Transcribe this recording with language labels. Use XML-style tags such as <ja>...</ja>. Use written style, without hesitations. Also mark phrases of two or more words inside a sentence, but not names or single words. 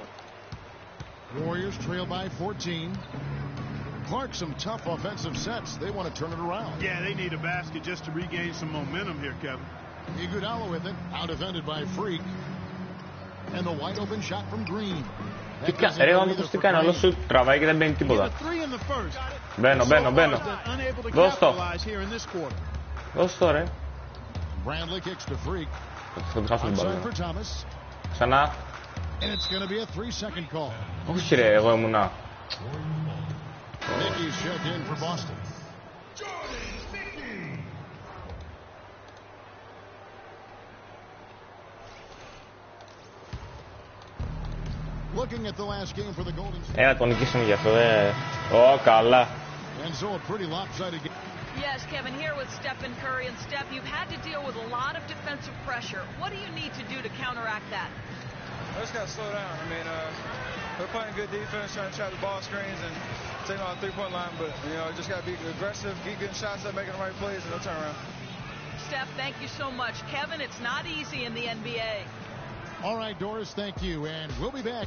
<en>Warriors trail by 14. Clark, some tough offensive sets. They want to turn it around. Yeah, they need a basket just to regain some momentum here, Kevin. Iguodala with it, out defended by Freak. And the wide open shot from Green.</en> <el>Ρε ο Νίκος τι κάνει, όλο σου τραβάει και δεν μπαίνει τίποτα. Μπαίνω. Δώσ' το. Δώσ' το ρε. Θα του χάσω την μπάλα. Ξανά. Όχι ρε, εγώ ήμουνα. Έλα τον νικήσουμε γι' αυτό, καλά.</el> <en>Yes, Kevin, here with Stephen Curry. And Steph, you've had to deal with a lot of defensive pressure. What do you need to do to counteract that? I just got to slow down. I mean, they're playing good defense, trying to trap the ball screens and take on the three-point line. But, you know, just got to be aggressive, keep getting shots up, making the right plays, and they'll turn around. Steph, thank you so much. Kevin, it's not easy in the NBA. All right, Doris, thank you, and we'll be back.</en>